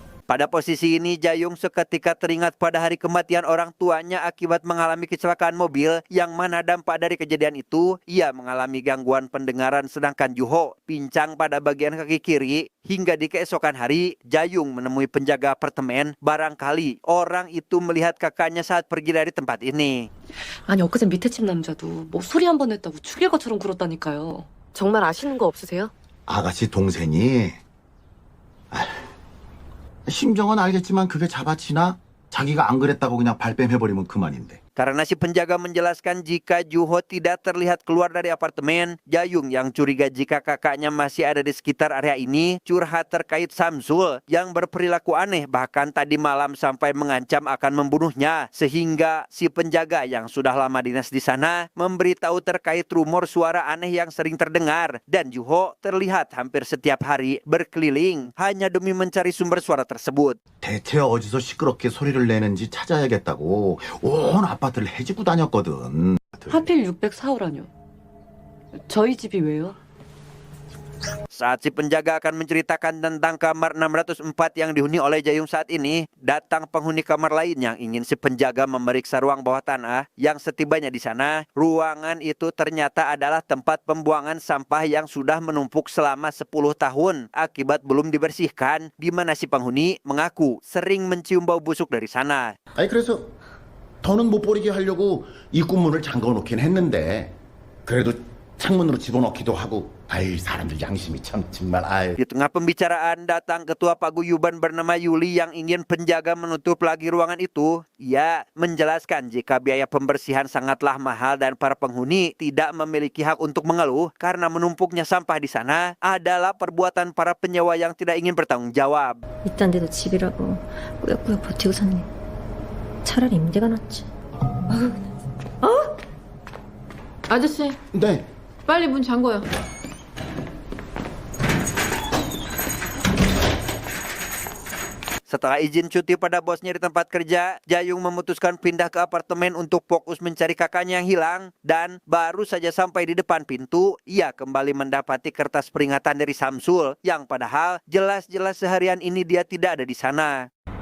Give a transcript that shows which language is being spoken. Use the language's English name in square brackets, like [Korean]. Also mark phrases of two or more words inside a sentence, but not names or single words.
[Indonesian] Pada posisi ini, Jayung seketika teringat pada hari kematian orang tuanya akibat mengalami kecelakaan mobil, yang mana dampak dari kejadian itu, ia mengalami gangguan pendengaran sedangkan Juho pincang pada bagian kaki kiri. Hingga di keesokan hari, Jayung menemui penjaga apartemen. Barangkali orang itu melihat kakaknya saat pergi dari tempat ini. [Korean] 아니 엊그제 밑에 집 남자도 뭐 소리 한 번 냈다고 죽일 것처럼 굴었다니까요. 정말 아시는 거 없으세요? 아가씨 동생이 심정은 알겠지만 그게 잡아치나? 자기가 안 그랬다고 그냥 발뺌해버리면 그만인데. [Indonesian] Karena si penjaga menjelaskan jika Juho tidak terlihat keluar dari apartemen, Jayung yang curiga jika kakaknya masih ada di sekitar area ini curhat terkait Samsul yang berperilaku aneh, bahkan tadi malam sampai mengancam akan membunuhnya. Sehingga si penjaga yang sudah lama dinas di sana memberitahu terkait rumor suara aneh yang sering terdengar, dan Juho terlihat hampir setiap hari berkeliling hanya demi mencari sumber suara tersebut. [Korean] 대체 어디서 시끄럽게 소리를 내는지 찾아야겠다고 온 아파트를 헤집고 다녔거든. 하필 604호라뇨. 저희 집이 왜요? [Indonesian] Saat si penjaga akan menceritakan tentang kamar 604 yang dihuni oleh Jayung saat ini, datang penghuni kamar lain yang ingin si penjaga memeriksa ruang bawah tanah. Yang setibanya di sana, ruangan itu ternyata adalah tempat pembuangan sampah yang sudah menumpuk selama 10 tahun akibat belum dibersihkan, di mana si penghuni mengaku sering mencium bau busuk dari sana. [Korean] 아니 그래서 더는 못 버리게 하려고 입구문을 잠궈 놓긴 했는데 그래도 창문으로 집어넣기도 하고 아이 사람들 양심이 참 정말 아이. [Indonesian] Di tengah pembicaraan datang ketua paguyuban bernama Yuli yang ingin penjaga menutup lagi ruangan itu. Ia menjelaskan jika biaya pembersihan sangatlah mahal dan para penghuni tidak memiliki hak untuk mengeluh karena menumpuknya sampah di sana adalah perbuatan para penyewa yang tidak ingin bertanggung jawab. [Korean] 이딴 데도 집이라고 꾸역꾸역 버티고 샀네. 차라리 임대가 낫지. 아저씨, 네. 빨리 문 잠궈요. [Indonesian] Setelah izin cuti pada bosnya di tempat kerja, Jayung memutuskan pindah ke apartemen untuk fokus mencari kakaknya yang hilang. Dan baru saja sampai di depan pintu, ia kembali mendapati kertas peringatan dari Samsul, yang padahal jelas-jelas seharian ini dia tidak ada di sana.